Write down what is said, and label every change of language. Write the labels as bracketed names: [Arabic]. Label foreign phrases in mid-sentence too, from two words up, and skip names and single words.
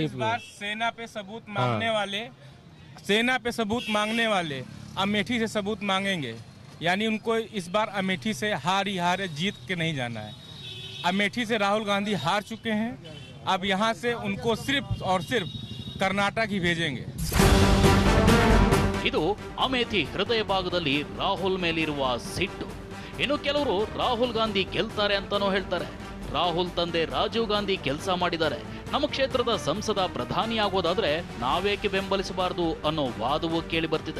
[Hindi] इस बार सेना पे सबूत मांगने वाले, सेना पे सबूत मांगने वाले अमेठी से सबूत मांगेंगे, यानी उनको इस बार अमेठी से हार ही हार है, जीत के नहीं जाना है। अमेठी से राहुल गांधी हार चुके हैं, अब यहाँ से उनको सिर्फ और सिर्फ कर्नाटक ही भेजेंगे. [Kannada] ಇದು ಅಮೇಥಿ ಹೃದಯ ಭಾಗದಲ್ಲಿ ರಾಹುಲ್ ಮೇಲಿರುವ ಸಿಟ್ಟು. ಇನ್ನು ಕೆಲವರು ರಾಹುಲ್ ಗಾಂಧಿ ಗೆಲ್ತಾರೆ ಅಂತಾನೂ ಹೇಳ್ತಾರೆ. ರಾಹುಲ್ ತಂದೆ ರಾಜೀವ್ ಗಾಂಧಿ ಕೆಲಸ ಮಾಡಿದ್ದಾರೆ, ನಮ್ಮ ಕ್ಷೇತ್ರದ ಸಂಸದ ಪ್ರಧಾನಿಯಾಗೋದಾದ್ರೆ ನಾವೇಕೆ ಬೆಂಬಲಿಸಬಾರದು ಅನ್ನೋ ವಾದವೂ ಕೇಳಿ ಬರ್ತಿದೆ.